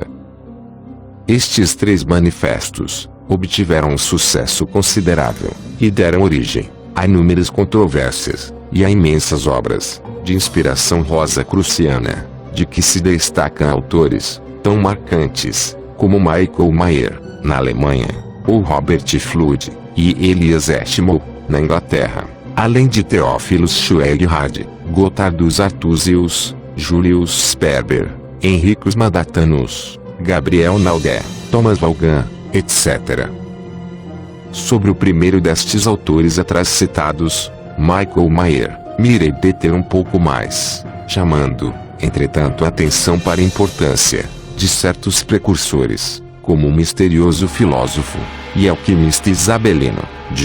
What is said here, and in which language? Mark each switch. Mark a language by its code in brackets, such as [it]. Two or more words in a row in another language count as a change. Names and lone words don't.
[pt] Estes 3 manifestos obtiveram um sucesso considerável, e deram origem a inúmeras controvérsias, e a imensas obras de inspiração rosacruciana, de que se destacam autores tão marcantes como Michael Mayer, na Alemanha, ou Robert Flood e Elias Eshmo, na Inglaterra, além de Theophilus Schweighardt, Gotthardus Artusius, Julius Sperber, Henricus Madatanus, Gabriel Naudé, Thomas Vaughan, etc. Sobre o primeiro destes autores atrás citados, Michael Mayer, me irei deter um pouco mais, chamando, Entretanto, atenção para a importância de certos precursores, como o misterioso filósofo e alquimista isabelino, de